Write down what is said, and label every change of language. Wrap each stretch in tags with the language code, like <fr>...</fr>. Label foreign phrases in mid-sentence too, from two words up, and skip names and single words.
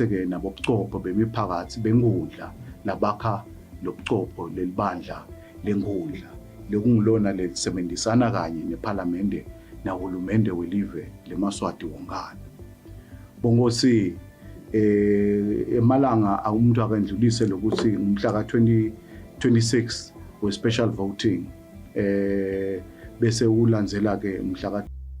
<ss>ke nabo ubuchopho bemiphakathi benkundla labakha lobuchopho lelibandla lenkundla lekungilona lelisebenzisana kanye neParliament nahulumende welive leMaswati wonkana bongosi emalanga umuntu akandlulise lokuthi ngumhla ka-26 we-</ss> <en>special voting</en> <ss>bese ulandzela ke umhla ka</ss>